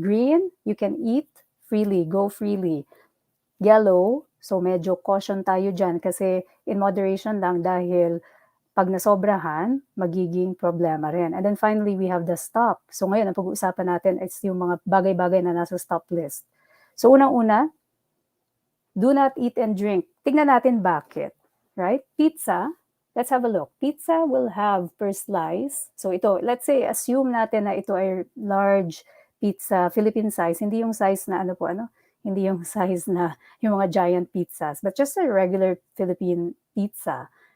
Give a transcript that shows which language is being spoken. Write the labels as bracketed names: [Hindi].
[English] Green, you can eat freely, go freely. Yellow, so medyo caution tayo dyan kasi in moderation lang [Filipino] dahil pag nasobrahan, magiging problema rin. [English] And then finally, we have the stop. [Filipino] So ngayon, ang pag-uusapan natin is yung mga bagay-bagay na nasa stop list. So unang-una, [English] do not eat and drink. [Filipino] Tingnan natin bakit, [English] right? Pizza, let's have a look. Pizza will have per slice. So ito, let's say, assume [Filipino] natin na ito ay [English] large pizza, Philippine size. [Filipino] Hindi yung size na hindi yung size na yung mga giant pizzas, [English] but just a regular Philippine pizza.